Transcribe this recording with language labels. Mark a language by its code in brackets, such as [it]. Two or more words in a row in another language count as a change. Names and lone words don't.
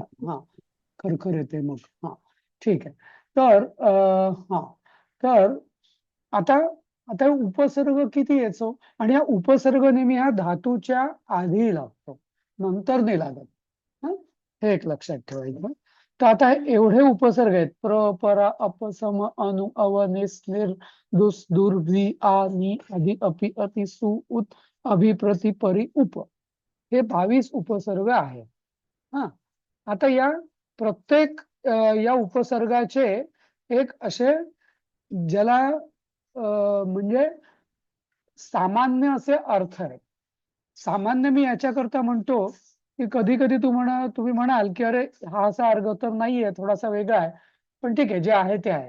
[mr] हा खरखर येते मग. हा ठीक आहे. तर हा तर आता आता उपसर्ग किती यायचो आणि हा उपसर्ग नेहमी ह्या धातूच्या आधी लागतो नंतर नाही लागत. हे एक लक्षात ठेवायचं. तर आता एवढे उपसर्ग आहेत प्र परा अपसम अनु अव निस निर दुस दुर भी आ नि अधि अपि अति सु उत अभि प्रति परि उप हे 22 उपसर्ग आहे. हा आता या प्रत्येक या उपसर्गाचे एक असे ज्याला म्हणजे सामान्य असे अर्थ आहेत. सामान्य मी याच्याकरता म्हणतो की कधी कधी तुम्ही म्हणाल की अरे हा असा अर्थ तर नाहीये थोडासा वेगळा आहे पण ठीक आहे जे आहे ते आहे.